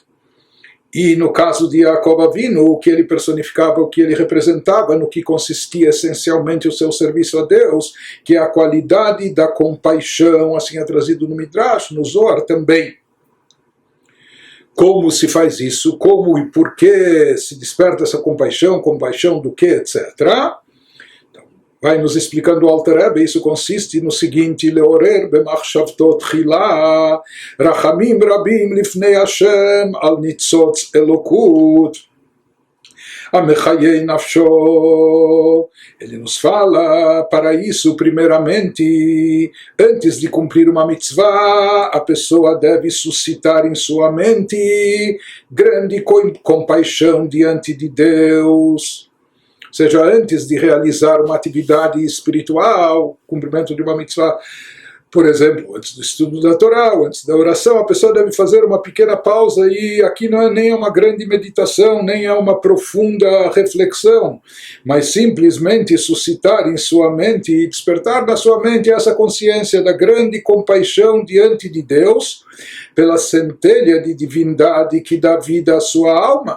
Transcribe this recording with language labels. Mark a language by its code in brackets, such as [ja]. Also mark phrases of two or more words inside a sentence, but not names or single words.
[pt] E no caso de Yaakov Avinu, o que ele personificava, o que ele representava, no que consistia essencialmente o seu serviço a Deus, que é a qualidade da compaixão, assim é trazido no Midrash, no Zohar também. Como se faz isso? Como e por que se desperta essa compaixão? Compaixão do que, etc. Vai nos explicando o Alter Rebbe, isso consiste no seguinte: [he] לעורר במחשבתו תחילה רחמים רבים לפני השם על ניצוץ אלוקות המחיה נפשו. [pt] Ele nos fala, para isso, primeiramente, antes de cumprir uma mitzvah, a pessoa deve suscitar em sua mente grande compaixão diante de Deus. Ou seja, antes de realizar uma atividade espiritual, cumprimento de uma mitzvah, por exemplo, antes do estudo da Torá, antes da oração, a pessoa deve fazer uma pequena pausa, e aqui não é nem uma grande meditação, nem é uma profunda reflexão, mas simplesmente suscitar em sua mente e despertar na sua mente essa consciência da grande compaixão diante de Deus, pela centelha de divindade que dá vida à sua alma.